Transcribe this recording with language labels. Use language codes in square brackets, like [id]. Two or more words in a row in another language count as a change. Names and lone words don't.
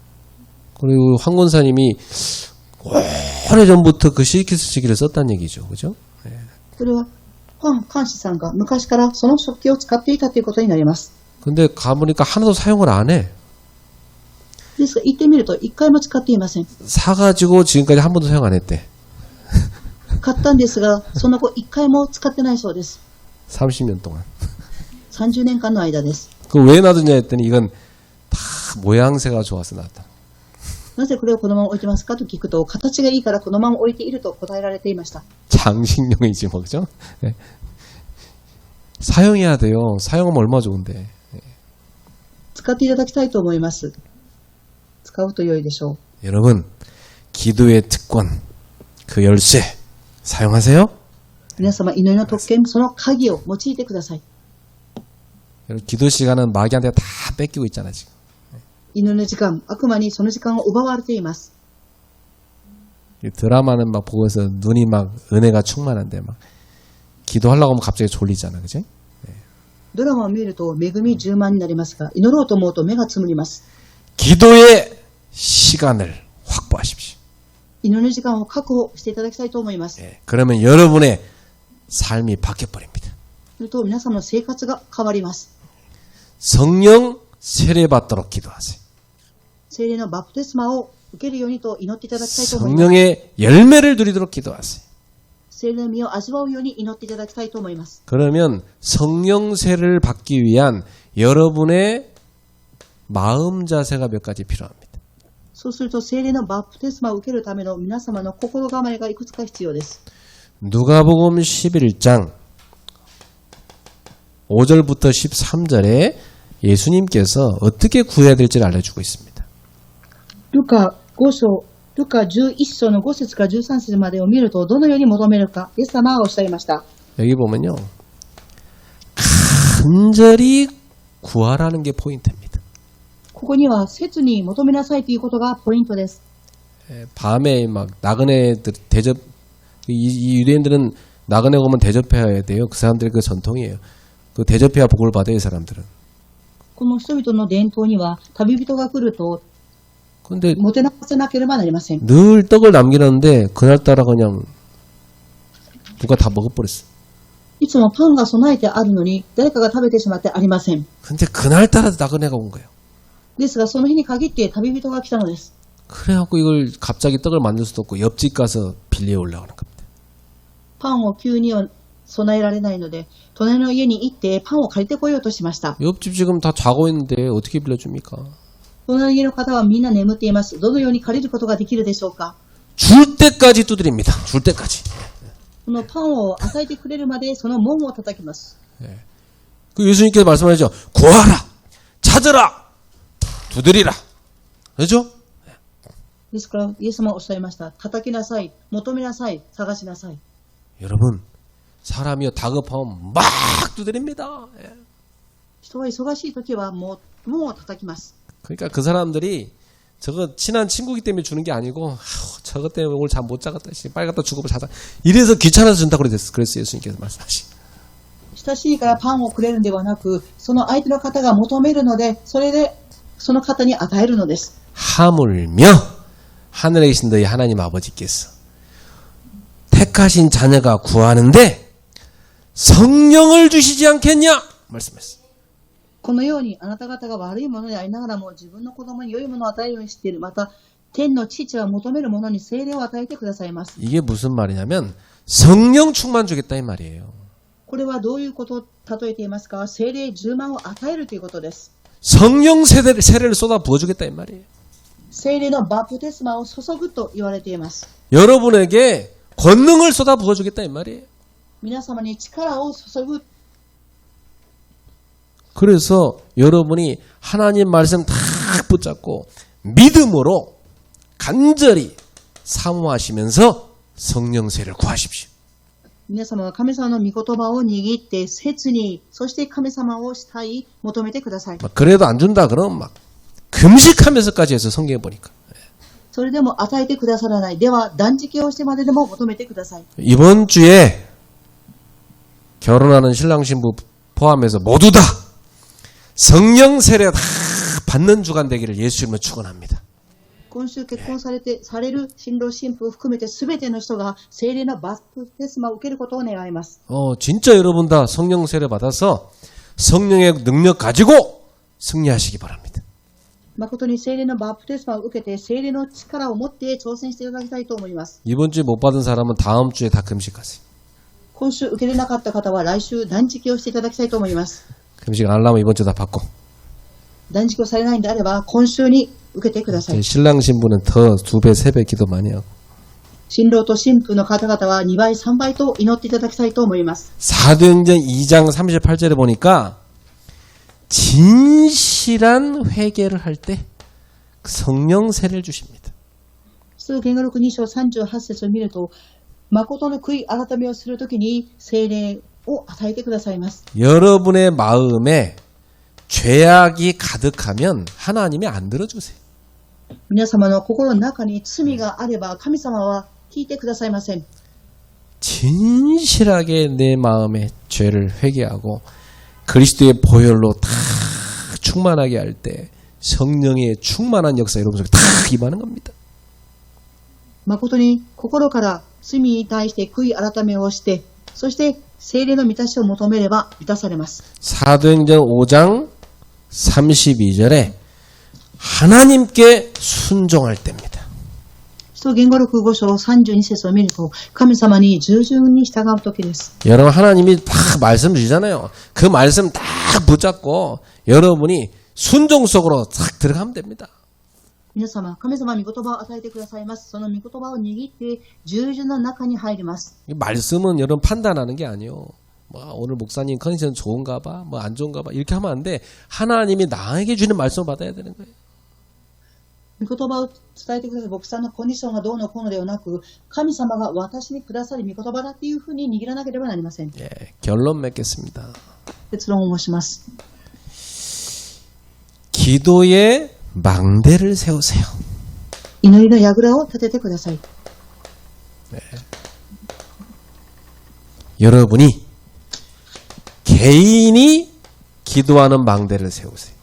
[ko] 그리고 황 권사님이 오래전부터 그 식기세척기를 썼다는 얘기죠. 그죠? [ja] それは監視さんが昔からその食器を使っていたということになります。 [ko] 근데 가보니까 하나도 사용을 안 해. [ja] ですが行ってみると一回も使っていません。 [ko] 사가지고 지금까지 한 번도 사용 안 했대. [ja] 買ったんですが、その後一回も使ってないそうです。 [ko] 30년 동안. [ja] 30 年間の間です。 [ko] 그 왜 놔두냐 했더니 이건 다 모양새가 좋아서 놔뒀다. [ja] なぜこれをこのまま置いてますかと聞くと、形がいいからこのまま置いていると答えられていました。 [ko] 장식용이지 뭐 그죠? 네. 사용해야 돼요. 사용하면 얼마나 좋은데. [ja] 使っていただきたいと思います。使うと良いでしょう。 [ko] 여러분 기도의 특권 그 열쇠 사용하세요. [ja] 皆様祈りの特権、その鍵を用いてください。 [ko] 여러분 기도 시간은 마귀한테 다 뺏기고 있잖아 지금. [ja] 祈りの時間、悪魔にその時間を奪われています。 [ko] 드라마는 막 보고서 눈이 막 은혜가 충만한데 막 기도하려고 하면 갑자기 졸리잖아, 그지? [ja] ドラマを見ると恵み充満になりますが、祈ろうと思うと目がつむります。 [ko] 기도의 시간을 확보하십시오. [ja] 祈りの時間を確保していただきたいと思います。 [ko] 그러면 여러분의 삶이 바뀌어버립니다. [ja] すると皆様の生活が変わります。 [ko] 성령 세례받도록 기도하세요. [ja] 聖霊のバプテスマを受けるようにと祈っていただきたいと思います。 [ko] 성령의 열매를 누리도록 기도하세요. [ja] 聖霊の実を味わうように祈っていただきたいと思います。 [ko] 그러면 성령 세례를 받기 위한 여러분의 마음 자세가 몇 가지 필요합니다. [ja] そうすると聖霊のバプテスマを受けるための皆様の心構えがいくつか必要です。 [ko] 누가복음 11장 5절부터 13절에 예수님께서 어떻게 구해야 될지를 알려주고 있습니다. [ja] ルカ11章の5節から13節までを見るとどのように求めるか、イエス様はおっしゃいました。 [ko] 여기 보면요. 간절히 구하라는 게 포인트입니다. [ja] ここには切に求めなさいということがポイントです。 [ko] 밤에 막 나그네들 대접 이 유대인들은 나그네 오면 대접해야 돼요. 그 사람들의 그 전통이에요. 그 대접해야 복을 받아요, 이 사람들은. [ja] この人々の伝統には旅人が来ると [ko] 근데 [ja] もてなさなければなりません。 [ko] 늘 떡을 남기는데 그날따라 그냥 누가 다 먹어버렸어. [ja] いつもパンが備えてあるのに誰かが食べてしまってありません。 [ko] 근데 그날따라 나그네가 온 거예요. [ja] ですがその日に限って旅人が来たのです。 [ko] 그래갖고 이걸 갑자기 떡을 만들 수도 없고 옆집 가서 빌려 올라가는 겁니다. [ja] パンを急には備えられないので隣の家に行ってパンを借りてこようとしました。 [ko] 옆집 지금 다 자고 있는데 어떻게 빌려줍니까? [ja] 隣の家の方はみんな眠っています。どのように借りることができるでしょうか。 [ko] 줄 때까지 두드립니다. 줄 때까지. [ja] このパンを与えてくれるまでその門を叩きます。 [ko] 그 예수님께서 말씀하시죠. 구하라, 찾으라, 두드리라. 그렇죠? [ja] ですから、イエス様はおっしゃいました。叩きなさい、求めなさい、探しなさい。 [ko] 여러분, 사람이요 다급하면 막 두드립니다. 예. [ja] 人は忙しい時はもう門を叩きます。 [ko] 그러니까 그 사람들이 저거 친한 친구기 때문에 주는 게 아니고 저것 때문에 오늘 잠 못 자겠다. 빨리 갖다 주고 자자. 이래서 귀찮아서 준다고 그랬어요. 예수님께서 말씀하신. [ja] 親しいからパンをくれるんではなく、その相手の方が求めるので、それでその方に与えるのです。 [ko] 하물며 하늘에 계신 너희 하나님 아버지께서 택하신 자녀가 구하는데 성령을 주시지 않겠냐? 말씀했어요. [ja] このようにあなた方が悪いものでありながらも自分の子供に良いものを与えるようにしている。また天の父は求めるものに聖霊を与えてくださいます。 [ko] 이게 무슨 말이냐면 성령 충만 주겠다 이 말이에요. [ja] これはどういうことを例えていますか？聖霊10万を与えるということです。 [ko] 성령 세례를 쏟아 부어주겠다 이 말이에요. [ja] 聖霊のバプテスマを注ぐと言われています。 [ko] 여러분에게 권능을 쏟아 부어주겠다 이 말이에요. [ja] 皆様に力を注ぐ。 [ko] 그래서 여러분이 하나님 말씀 다 붙잡고 믿음으로 간절히 사모하시면서 성령 세례를 구하십시오. [ja] 皆様は神様の御言葉を握って切に、そして神様をしたい、求めてください。 [ko] 그래도 안 준다 그러면 막 금식하면서까지 해서 성경에 보니까 [ja] それでも与えてくださらない。では断食をしてまででも求めてください。 [ko] 이번 주에 결혼하는 신랑 신부 포함해서 모두 다 성령 세례 다 받는 주간 되기를 예수님으로 축원합니다. [ja] 今週結婚される新郎新婦を含めて全ての人が聖霊のバプテスマを受けることを願います。 [ko] 진짜 여러분 다 성령 세례 받아서 성령의 능력 가지고 승리하시기 바랍니다. [ja] 誠に聖霊のバプテスマを受けて聖霊の力を持って挑戦していただきたいと思います。 [ko] 이번 주에 못 받은 사람은 다음 주에 다 금식하세요. [ja] 今週受けれなかった方は来週断食をしていただきたいと思います。 [ko] 금식 안 하려면 이번 주 다 받고. [ja] 断食をされないんであれば今週に受けてください。 [ko] 신랑 신부는 더 2배, 3배 기도 많이 하고. [ja] 新郎と新婦の方々は2倍、3倍と祈っていただきたいと思います。 [ko] 사도행전 2장 38절에 보니까 진실한 회개를 할 때 성령 세례를 주십니다. [ja] 使徒言語録2章38節を見ると、誠の悔い改めをするときに聖霊を与えてくださいます。 [ko] 여러분의 마음에 죄악이 가득하면 하나님이 안 들어주세요. [ja] 皆様の心の中に罪があれば神様は聞いてくださいません。 [ko] 진실하게 내 마음의 죄를 회개하고 그리스도의 보혈로 다 충만하게 할 때 성령의 충만한 역사 여러분 속에 다 임하는 겁니다. [ja] 誠に心から罪に対して悔い改めをして、そして聖霊の満たしを求めれば満たされます。 [ko] 사도행전 5장 32절에 하나님께 순종할 때입니다. [ja] 使徒言語録5章32節を見ると、神様に従順に従う時です。 [ko] 여러분 하나님이 딱 말씀 주시잖아요. 그 말씀 딱 붙잡고 여러분이 순종 속으로 딱 들어가면 됩니다. [ja] 皆様、神様に御言葉を与えてくださいます。その御言葉を握って従順の中に入ります。 [ko] 이 말씀은 여러분 판단하는 게 아니에요. 오늘 목사님 컨디션 좋은가 봐, 안 좋은가 봐 이렇게 하면 안 돼. 하나님이 나에게 주는 말씀을 받아야 되는 거예요. [ja] 御言葉を伝えてください。牧師さんのコンディションがどうのこうのではなく、神様が私にくださる御言葉だっていうふうに握らなければなりません。 [ko] 예, 결론 맺겠습니다. [ja] 結論を申します。 [ko] 기도의 망대를 세우세요. [ja] 祈りの櫓を立ててください。 [ko] 여러분이 개인이 기도하는 망대를 세우세요.